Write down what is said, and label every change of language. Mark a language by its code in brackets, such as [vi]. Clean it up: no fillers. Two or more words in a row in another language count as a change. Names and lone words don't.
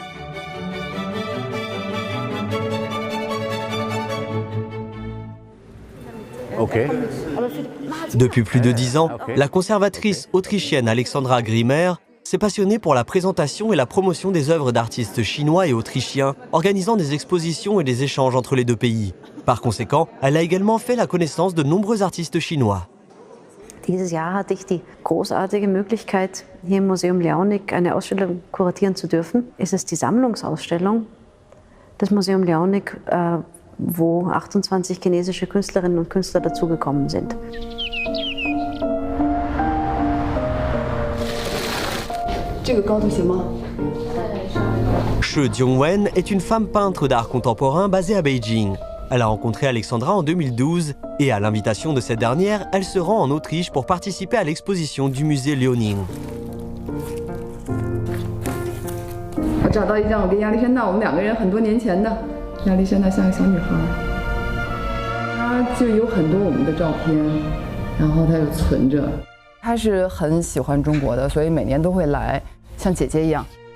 [fr] Depuis plus de 10 ans, la conservatrice autrichienne Alexandra Grimmer s'est passionnée pour la présentation et la promotion des œuvres d'artistes chinois et autrichiens, organisant des expositions et des échanges entre les 2 pays. Par conséquent, elle a également fait la connaissance de nombreux artistes chinois. [de] Dieses Jahr hatte ich die großartige Möglichkeit, hier im Museum Liaoning eine Ausstellung kuratieren zu dürfen. Es ist die Sammlungsausstellung des Museum Liaoning, wo 28 chinesische Künstlerinnen und Künstler dazugekommen sind. [fr] She Jiongwen est une femme peintre d'art contemporain basée à Beijing. Elle a rencontré Alexandra en 2012 et à l'invitation de cette dernière, elle se rend en Autriche pour participer à l'exposition du musée Liaoning. [zh] 我找到一张我跟亚历山大我们2个人很多年前的，亚历山大像个小女孩，她就有很多我们的照片，然后她又存着。她是很喜欢中国的，所以每年都会来，像姐姐一样。